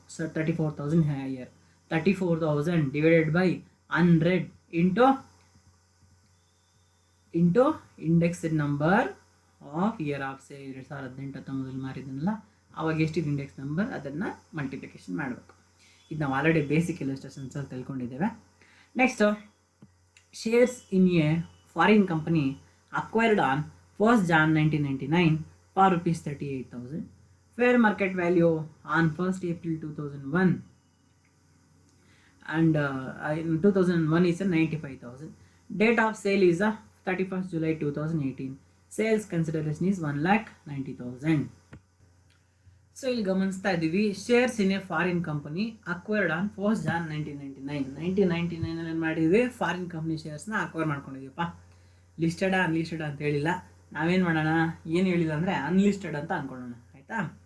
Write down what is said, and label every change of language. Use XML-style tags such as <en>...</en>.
<en>so 34,000 higher, 34,000 divided by 100 into indexed number of year of say 2018-19</en> <kn>ಮಾರಿದನಲ್ಲ, ಅವಾಗ ಎಷ್ಟಿದೆ index number, ಅದನ್ನು multiplication ಮಾಡಬೇಕು. ಇದು ನಾವು already basic ಇಲ್ಲಸ್ಟ್ರೇಷನ್ಸಲ್ಲಿ ತಿಳ್ಕೊಂಡಿದ್ದೇವೆ.</kn> <en>Next, shares in a foreign company acquired on 1st Jan 1999 for rupees 38,000. Fair market value on 1st April 2001 and in 2001 is 95,000. Date of sale is 31st July 2018. Sales consideration is 1,90,000.</en> <kn>So ಇಲ್ಲಿ ಗಮನಿಸ್ತಾ ಇದ್ದೀವಿ,</kn> <en>shares in a foreign company acquired on 1st Jan 1999</en> <kn>ಏನು ಮಾಡಿದ್ವಿ, foreign company ಶೇರ್ಸ್ನ acquire ಮಾಡ್ಕೊಂಡಿದ್ದೀವಪ್ಪ. ಲಿಸ್ಟೆಡಾ unlisted ಅಂತ ಹೇಳಿಲ್ಲ, ನಾವೇನು ಮಾಡೋಣ, ಏನು ಹೇಳಿಲ್ಲ ಅಂದರೆ ಅನ್ಲಿಸ್ಟೆಡ್ ಅಂತ ಅಂದ್ಕೊಳ್ಳೋಣ, ಆಯಿತಾ.</kn>